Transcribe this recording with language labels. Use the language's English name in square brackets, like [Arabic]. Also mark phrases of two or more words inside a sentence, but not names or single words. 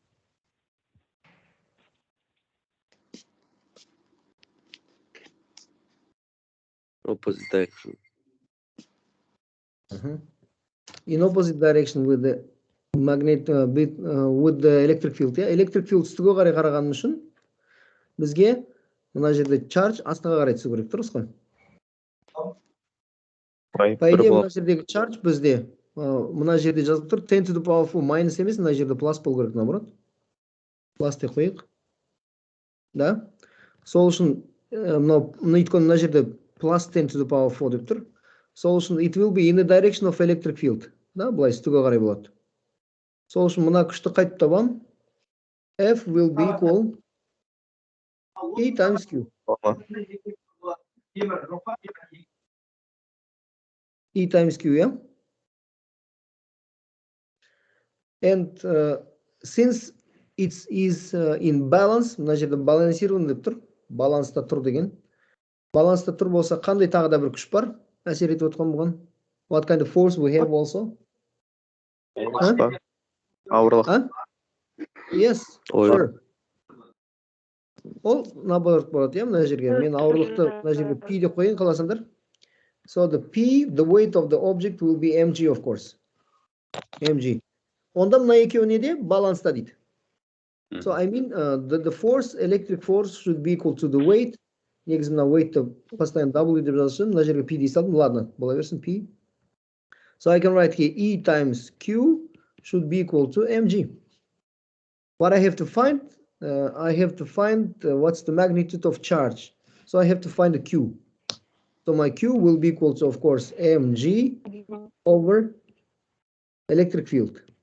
[English] Opposite direction. In opposite direction with the magnet with the electric field. Electric field [Kazakh] үстіге қарай қараған үшін бізге мына жерде charge астыға қарай түсу керек, дұрыс қой? [Russian] По идее, [Kazakh] мына жердегі charge бізде мына жерде жазып тұр [English] 10 to the power 4 minus [Kazakh] емес, мына жерде плюс болу керек, наоборот. Плюс деп қойық. Да? Сол үшін өйткені мына жерде [English] plus 10 to the power 4 [Kazakh] деп тұр. Сол үшін [English] it will be in the direction of electric field. [Kazakh] Да, былай үстіге қарай болады. Сол үшін мына күшті қайтып табам. [English] F will be equal E times Q. E times Q, yeah? And since it is in balance, [Kazakh] мына жерде балансирован деп тұр. Баланста тұр деген. Баланста тұр болса, қандай тағы да бір күш бар? Әсер етіп отқан бұған? [English] What kind of force we have also? [Kazakh] Ауырлық. [English] Yes, sure. [Kazakh] Ол наоборот болады, иә, мына жерге. Мен ауырлықты мына жерге P деп қойын, қаласыңдар. [English] So the P, the weight of the object will be mg, of course. Mg. [Kazakh] Онда мына екеуі неде? Баланста дейді. [English] So I mean, the force, electric force should be equal to the weight. [Kazakh] Негізі мына weight'ты постоянно W деп жазышын, мына жерге P дей салдым. Ладно, бола берсін P. [English] So I can write here E times Q should be equal to mg. What I have to find? I have to find what's the magnitude of charge. So I have to find the Q. So my Q will be equal to, of course, mg over electric field.